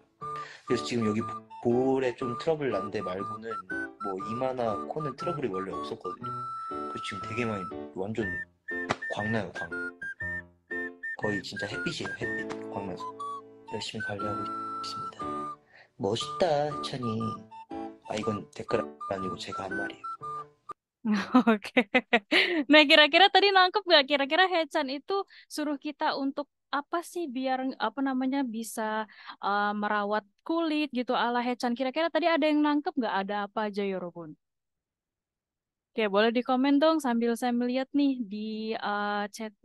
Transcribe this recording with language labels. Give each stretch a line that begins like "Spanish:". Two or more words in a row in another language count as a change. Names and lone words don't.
Korean: 그래서 지금 여기 볼에 좀 트러블 난데 말고는 뭐 이마나 코는 트러블이 원래 없었거든요. 그래서 지금 되게 많이 완전 광나요, 광. 거의 진짜 햇빛이에요, 햇빛. 광나서. 열심히 관리하고 있습니다. 멋있다, 해찬이. 아, 이건 댓글 아니고 제가 한 말이에요.
Indonesian: Oke. Nah, kira-kira tadi nangkep nggak? Kira-kira Hechan itu suruh kita untuk apa sih biar apa namanya bisa merawat kulit gitu ala Hechan. Kira-kira tadi ada yang nangkep nggak? Ada apa aja Yorobun? Oke, boleh di komen dong sambil saya melihat nih di chatnya.